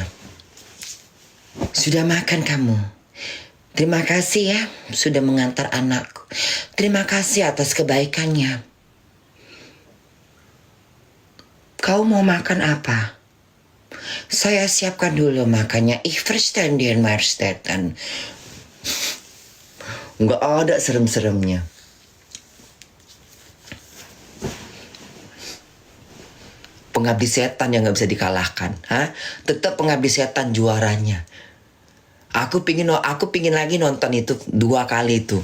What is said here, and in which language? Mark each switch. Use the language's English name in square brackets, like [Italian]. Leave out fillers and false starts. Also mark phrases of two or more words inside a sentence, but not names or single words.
[Indonesian] Sudah makan kamu? Terima kasih ya sudah mengantar anakku. Terima kasih atas kebaikannya. Kau mau makan apa? Saya siapkan dulu makannya. [German] Ich verstanden, Majesteiten. [Indonesian] Nggak ada serem-seremnya. Pengabdi setan yang nggak bisa dikalahkan. Tetap pengabdi setan juaranya. Aku pingin lagi nonton itu 2 kali itu.